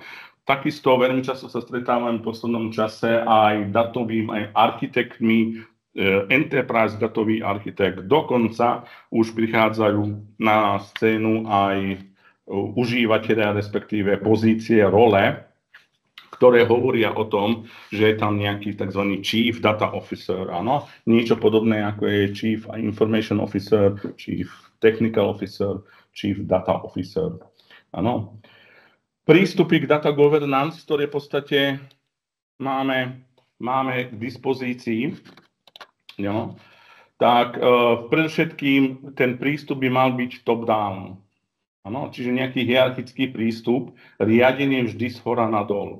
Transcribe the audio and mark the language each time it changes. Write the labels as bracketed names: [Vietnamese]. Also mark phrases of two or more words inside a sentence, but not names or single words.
[Slovak] Takisto veľmi často sa stretávam v poslednom čase aj datovým, aj architektmi, enterprise datový architekt. Dokonca už prichádzajú na scénu aj užívateľia, respektíve pozície, role, ktoré hovoria o tom, že je tam nejaký tzv. [English] Chief Data Officer, [Slovak] áno, niečo podobné ako je [English] Chief Information Officer, Chief Technical Officer, Chief Data Officer, [Slovak] áno. Prístupy k [English] data governance, [Slovak] ktoré v podstate máme k dispozícii, no, tak predovšetkým ten prístup by mal byť top-down. Čiže nejaký hierarchický prístup, riadenie vždy zhora nadol.